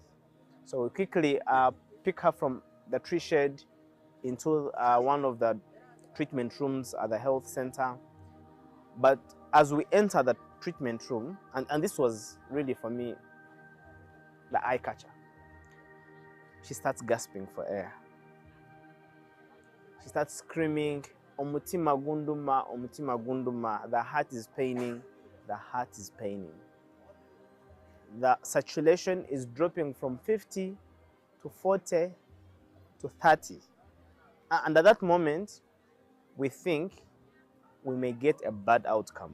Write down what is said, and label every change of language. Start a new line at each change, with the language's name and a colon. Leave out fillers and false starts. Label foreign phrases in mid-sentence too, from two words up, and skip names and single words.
English: So we quickly pick her from the tree shade into one of the treatment rooms at the health center. But as we enter the treatment room, and this was really for me the eye catcher, she starts gasping for air. She starts screaming,
Nyankole: "Omutima gunduma, omutima gunduma."
English: The heart is paining, the heart is paining. The saturation is dropping from 50 to 40 to 30. And at that moment, we think we may get a bad outcome.